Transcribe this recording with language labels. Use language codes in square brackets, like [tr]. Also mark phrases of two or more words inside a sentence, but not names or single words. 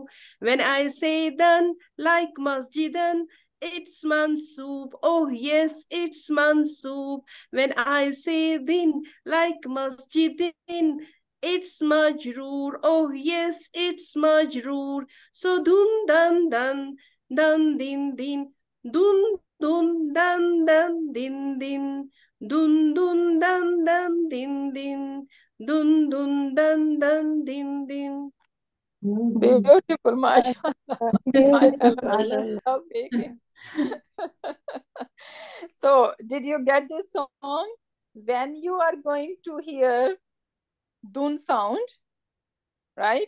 [en] When I say dan like masjidan, it's mansoob. Oh yes, it's mansoob. When I say din like masjidin, it's majroor. Oh yes, it's majroor. So dun dan dan dan din din dun dun dan dan din din dun dun dan dan din din dun dun dan dan din din. Beautiful, mashallah. I love baking. So, did you get this song? When you are going to hear dun sound, right?